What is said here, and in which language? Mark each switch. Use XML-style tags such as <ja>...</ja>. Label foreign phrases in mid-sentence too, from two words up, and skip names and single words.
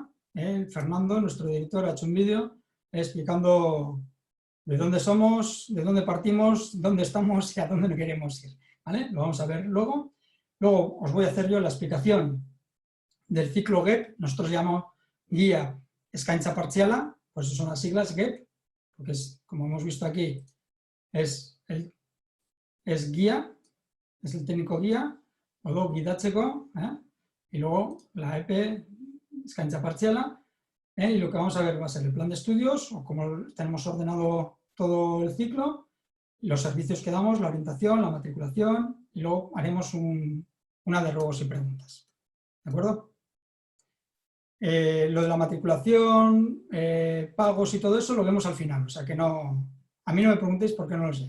<es>Fernando, nuestro director, ha hecho un vídeo explicando de dónde somos, de dónde partimos, dónde estamos y a dónde queremos ir. ¿Vale? Lo vamos a ver luego. Luego os voy a hacer yo la explicación del ciclo GEP. Nosotros llamamos guía</es> <eu>eskaintza partziala,</eu> <es>por eso son las siglas GEP, porque es, como hemos visto aquí, es guía, es el técnico guía, o luego gidatzeko, y luego la EP</es> <eu>eskaintza partziala,</eu> <es>y lo que vamos a ver va a ser el plan de estudios, o cómo tenemos ordenado todo el ciclo, los servicios que damos, la orientación, la matriculación, y luego haremos una de ruegos y preguntas. ¿De acuerdo? Lo de la matriculación, pagos y todo eso lo vemos al final, o sea que no, a mí no me preguntéis porque no lo sé.</es>